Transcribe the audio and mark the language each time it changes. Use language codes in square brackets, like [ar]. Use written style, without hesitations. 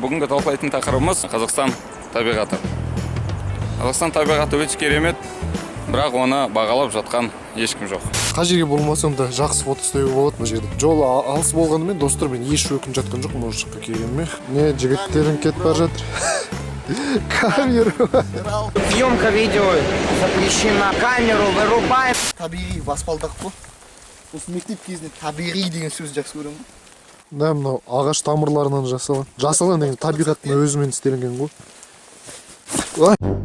[kk] Бүгінгі талқылайтын тақырыбымыз Қазақстан табиғаты. Қазақстан табиғаты өте керемет, бірақ оны бағалап жатқан ешкім жоқ. Қай жерге болмасам да жақсы фото ұстауға болады мына жерде. Жол алыс болғанымен достар, мен еш өкініп жатқан жоқ мына жаққа келгеніме. Не, жігіттерің кетіп бара жатыр. [ru] Камеру. Съемка видео запрещена. Камеру вырубаем. [kk] Табиғи баспалдақ қой. Осы мектеп кезінде табиғи деген сөз жақсы көремін. Да, мынау ағаш тамырларынан жасалған. Жасалған деген табиғаттың өзімен істелінген ғой. Ой.